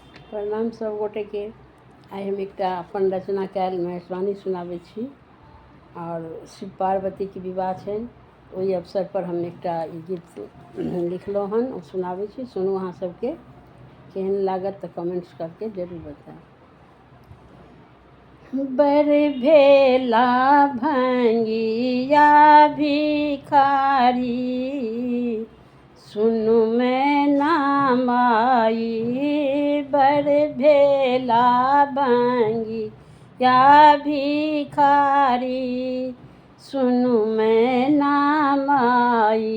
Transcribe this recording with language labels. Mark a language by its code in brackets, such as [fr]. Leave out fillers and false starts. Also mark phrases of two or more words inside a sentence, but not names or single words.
[mai] प्रणाम सब गोटे के। आइ हम एकटा अपन रचना कैल महेशवाणी सुनाबै छी और शिव पार्वती के विवाह छनि, ओहि अवसर पर हम एकटा ई गीत लिखलहुँ हन, ओ सुनाबै छी। सुनू अहाँ सबके केहन लागत तऽ कमेंट्स करके जरूर बताएब। बर भेला भंगिया भिखारी, सुनु मैना माई। बर भेला भंगिया भिखारी, सुनु मैना माई।